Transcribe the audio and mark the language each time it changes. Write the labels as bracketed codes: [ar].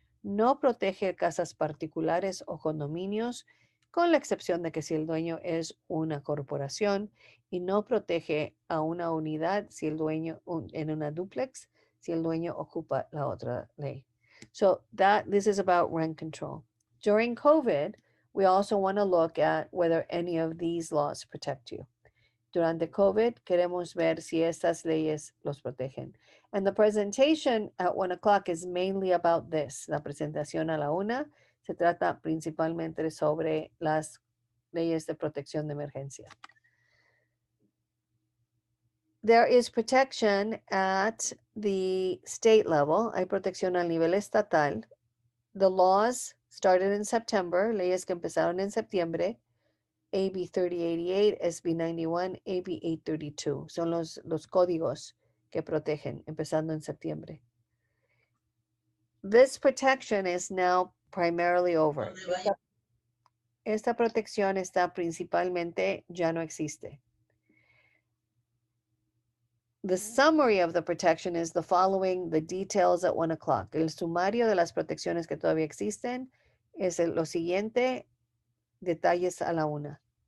[es] No protege casas particulares o condominios, con la excepción de que si el dueño es una corporación, y no protege a una unidad si el dueño en una duplex, si el dueño ocupa la otra ley. [en] So this is about rent control. During COVID, we also want to look at whether any of these laws protect you. [es] Durante COVID, queremos ver si estas leyes los protegen. [en] And the presentation at 1 o'clock is mainly about this. [es] La presentación a la 1 se trata principalmente sobre las leyes de protección de emergencia. [en] There is protection at the state level. [es] Hay protección al nivel estatal. [en] The laws started in September, [es] leyes que empezaron en septiembre. [en] AB 3088, SB 91, AB 832. [es] Son los códigos que protegen, empezando en septiembre. [en] This protection is now primarily over. [es] Esta protección está principalmente, ya no existe. [en] The summary of the protection is the following, the details at 1 o'clock. [es] El sumario de las protecciones que todavía existen es lo siguiente, detalles a la 1.